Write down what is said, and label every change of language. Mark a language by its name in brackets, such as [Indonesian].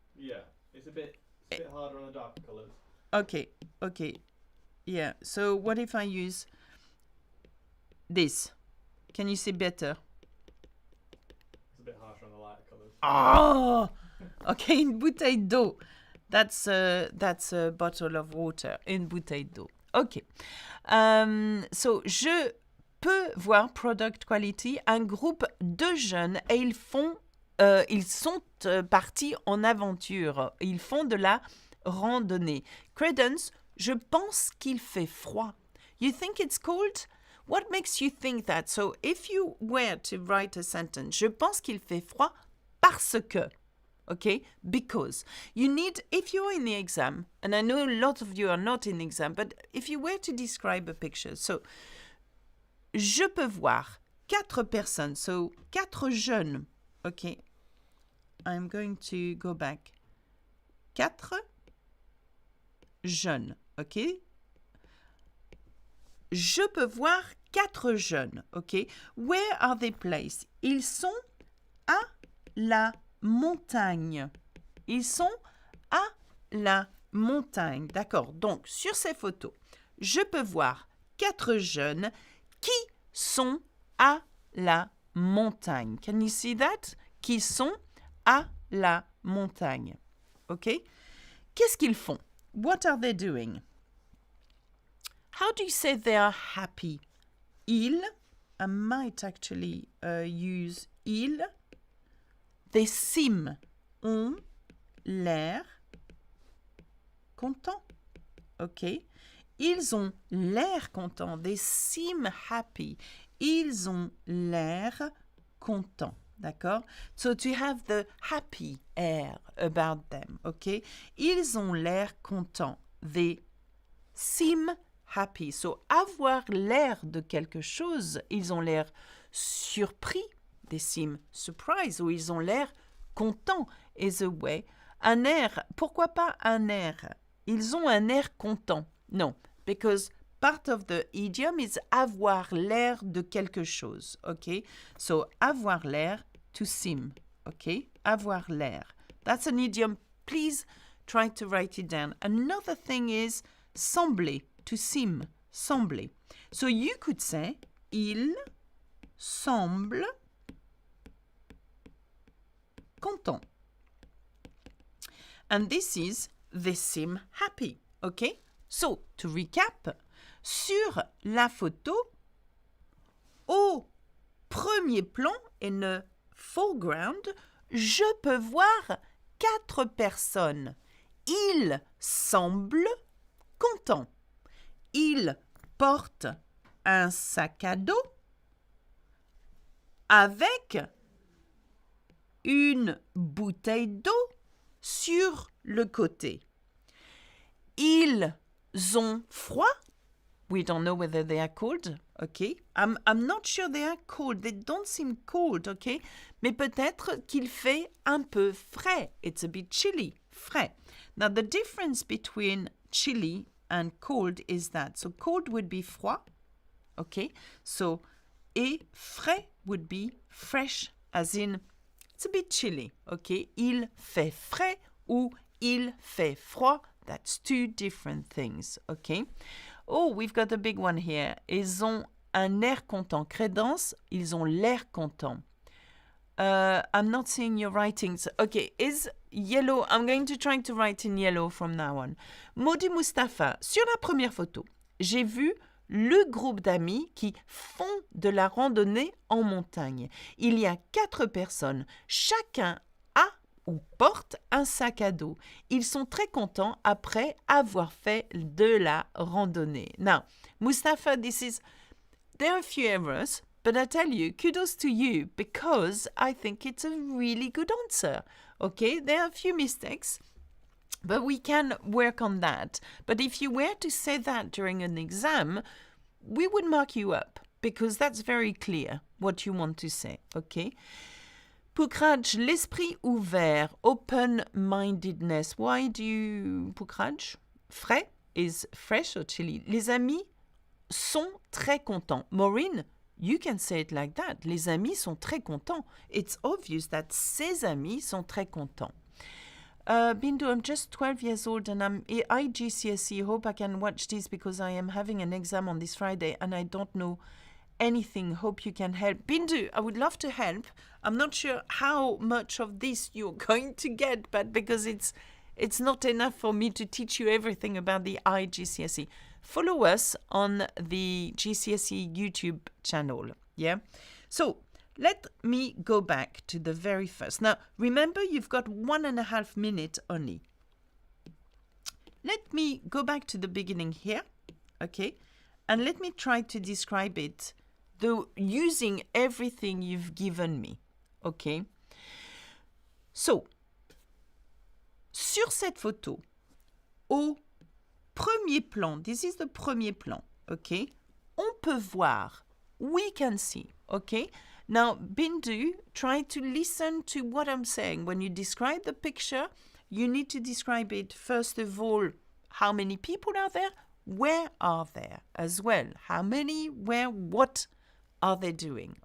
[English] Yeah, it's a bit harder on the darker colours. Okay. Yeah, so what if I use this? Can you see better? It's a bit harsher on the lighter colours. Oh! Okay, [French] une bouteille d'eau. [English] That's a bottle of water. [French] Une bouteille d'eau. [English] Okay. [French] So, je peux voir [English] product quality, [French] un groupe de jeunes et ils sont partis en aventure. Ils font de la randonnée. Credence, je pense qu'il fait froid. [English] You think it's cold? What makes you think that? So if you were to write a sentence, [French] je pense qu'il fait froid parce que. [English] Okay? Because. You need, if you're in the exam, and I know a lot of you are not in the exam, but if you were to describe a picture, so, [French] je peux voir 4 personnes, [English] so [French] 4 jeunes. [English] Okay? I'm going to go back. [French] 4 jeunes, [English] ok? [French] Je peux voir 4 jeunes, ok? [English] Where are they placed? [French] Ils sont à la montagne. Ils sont à la montagne, d'accord? Donc, sur ces photos, je peux voir 4 jeunes qui sont à la montagne. [English] Can you see that? [French] Qui sont à la montagne, ok? Qu'est-ce qu'ils font? [English] What are they doing? How do you say they are happy? Ils, I might actually use ils. They seem, [French] ont l'air contents. [English] OK? [French] Ils ont l'air contents. [English] They seem happy. [French] Ils ont l'air contents. D'accord? [English] So to have the happy air about them, okay? [French] Ils ont l'air contents. [English] They seem happy. [French] So avoir l'air de quelque chose, ils ont l'air surpris. [English] They seem surprised. [French] Ou ils ont l'air contents [English] is a way. [French] Un air, pourquoi pas un air? Ils ont un air content. Non, [English] because part of the idiom is [French] avoir l'air de quelque chose, okay? [English] So [French] avoir l'air, [English] to seem, okay? [French] Avoir l'air. [English] That's an idiom. Please try to write it down. Another thing is sembler, to seem, sembler. So you could say, [French] il semble content. [English] And this is, they seem happy, okay? [French] So, to recap, sur la photo, au premier plan, [English] in the foreground, [French] je peux voir 4 personnes. Ils semblent contents. Ils portent un sac à dos avec une bouteille d'eau sur le côté. Ils ont froid. [English] We don't know whether they are cold. OK? I'm not sure they are cold. They don't seem cold, OK? [French] Mais peut-être qu'il fait un peu frais. [English] It's a bit chilly, frais. Now, the difference between chilly and cold is that. So, cold would be froid, OK? So, et frais would be fresh, as in, it's a bit chilly, OK? [French] Il fait frais ou il fait froid. [English] That's two different things, OK? Oh, we've got a big one here. [French] Ils ont un air content. Crédence, ils ont l'air content. [English] I'm not seeing your writings. Okay, is yellow. I'm going to try to write in yellow from now on. [French] Maudit Mustapha, sur la première photo, j'ai vu le groupe d'amis qui font de la randonnée en montagne. Il y a 4 personnes. Chacun a ou porte un sac à dos. Ils sont très contents après avoir fait de la randonnée. [English] Now, Mustafa, there are a few errors, but I tell you, kudos to you, because I think it's a really good answer. Okay, there are a few mistakes, but we can work on that. But if you were to say that during an exam, we would mark you up, because that's very clear what you want to say, okay? [French] Pukraj, l'esprit ouvert, open-mindedness. [English] Why do you, Pukraj? Frais is fresh or chilly. [French] Les amis sont très contents. [English] Maureen, you can say it like that. [French] Les amis sont très contents. [English] It's obvious that [French] ses amis sont très contents. [English] Bindu, I'm just 12 years old and I'm GCSE. Hope I can watch this because I am having an exam on this Friday and I don't know anything. Hope you can help. Bindu, I would love to help. I'm not sure how much of this you're going to get, but because it's not enough for me to teach you everything about the GCSE. Follow us on the GCSE YouTube channel. Yeah. So let me go back to the very first. Now, remember, you've got 1.5 minutes only. Let me go back to the beginning here. Okay. And let me try to describe it using everything you've given me. Okay. [French] So, sur cette photo, au premier plan, [English] this is the [French] premier plan, okay? On peut voir, [English] we can see, [French] okay? [English] Now, Bindu, try to listen to what I'm saying. When you describe the picture, you need to describe it, first of all, how many people are there? Where are they as well? How many, where, what are they doing?